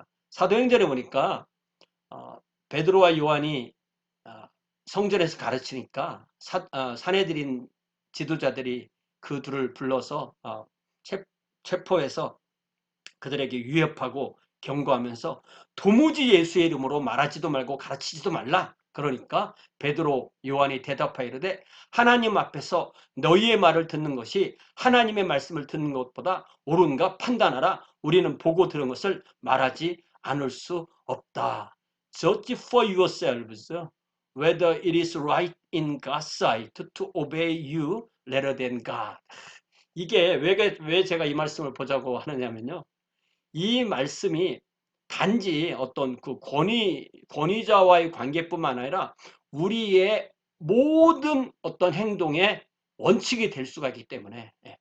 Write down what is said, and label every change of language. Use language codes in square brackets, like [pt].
[ko] 사도행전에 보니까 베드로와 요한이 성전에서 가르치니까 사내들인 지도자들이 그 둘을 불러서 체포해서 그들에게 위협하고 경고하면서 도무지 예수의 이름으로 말하지도 말고 가르치지도 말라. 그러니까 베드로 요한이 대답하여 이르되 하나님 앞에서 너희의 말을 듣는 것이 하나님의 말씀을 듣는 것보다 옳은가 판단하라. 우리는 보고 들은 것을 말하지 않을 수 없다. [en] Judge for yourselves whether it is right in God's sight to obey you rather than God. [ko] 이게 왜 제가 이 말씀을 보자고 하느냐면요, 이 말씀이 단지 어떤 그 권위자와의 관계뿐만 아니라 우리의 모든 어떤 행동의 원칙이 될 수가 있기 때문에,